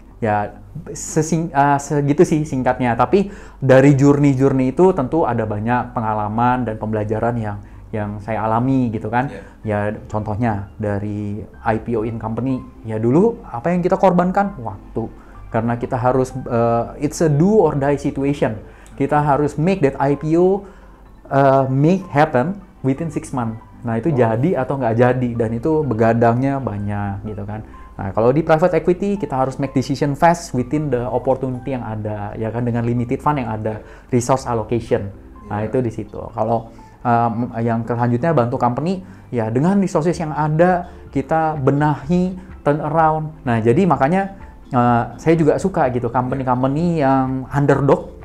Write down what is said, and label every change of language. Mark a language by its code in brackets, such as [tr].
[id] Ya segitu sih singkatnya. Tapi dari journey itu tentu ada banyak pengalaman dan pembelajaran yang saya alami gitu kan. Ya contohnya dari IPO in company, ya dulu apa yang kita korbankan? Waktu. Karena kita harus [en] it's a do or die situation. [id] Kita harus [en] make that IPO make happen within 6 months. [id] Nah itu jadi atau nggak jadi, dan itu begadangnya banyak gitu kan. Nah, kalau di private equity kita harus [en] make decision fast within the opportunity [id] yang ada, ya kan, dengan [en] limited fund [id] yang ada, [en] resource allocation. [id] Nah, itu di situ. Kalau yang selanjutnya bantu company, ya dengan resources yang ada kita benahi, turn around. Nah, jadi makanya saya juga suka gitu company-company yang underdog,